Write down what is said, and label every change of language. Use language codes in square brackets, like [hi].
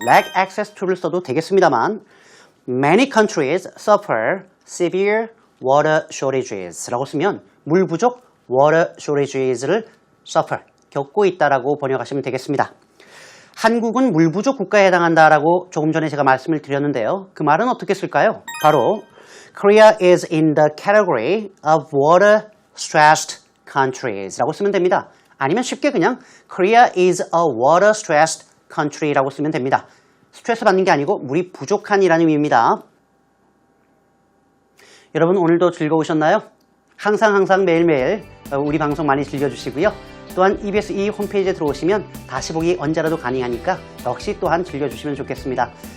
[en] lack access to를 [ko] 써도 되겠습니다만 [en] many countries suffer severe water shortages [ko] 라고 쓰면 물 부족, [en] water shortages를 suffer, [ko] 겪고 있다라고 번역하시면 되겠습니다. 한국은 물 부족 국가에 해당한다라고 조금 전에 제가 말씀을 드렸는데요. 그 말은 어떻게 쓸까요? 바로 [en] Korea is in the category of water stressed countries [ko] 라고 쓰면 됩니다. 아니면 쉽게 그냥 [en] Korea is a water stressed country [ko] 라고 쓰면 됩니다. 스트레스 받는 게 아니고 물이 부족한이라는 의미입니다. 여러분 오늘도 즐거우셨나요? 항상 매일매일 우리 방송 많이 즐겨주시고요. 또한 EBS E 홈페이지에 들어오시면 다시 보기 언제라도 가능하니까 역시 또한 즐겨주시면 좋겠습니다.